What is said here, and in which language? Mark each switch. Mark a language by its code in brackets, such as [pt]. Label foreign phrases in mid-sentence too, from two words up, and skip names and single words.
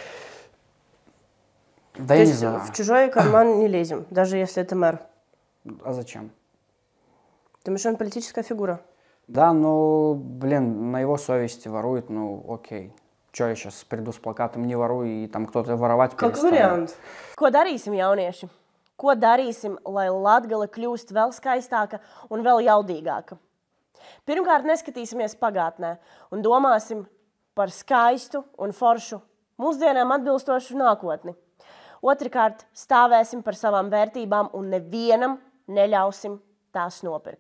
[ru] Да, я не знаю. В чужой карман не лезем, даже если это мэр. А зачем? Думаешь, он политическая фигура? Да, ну, на его совести ворует, окей. Что я сейчас приду с плакатом «Не воруй» и там кто-то воровать перестанет? Как вариант. [lv] Ko darīsim, jaunieši? Ko darīsim, lai Latgale kļūst vēl skaistāka un vēl jaudīgāka? Pirmkārt, neskatīsimies pagātnē un domāsim par skaistu un foršu, mūsdienām atbilstošu nākotni. Otrkārt, stāvēsim par savām vērtībām un nevienam neļausim tās nopirkt.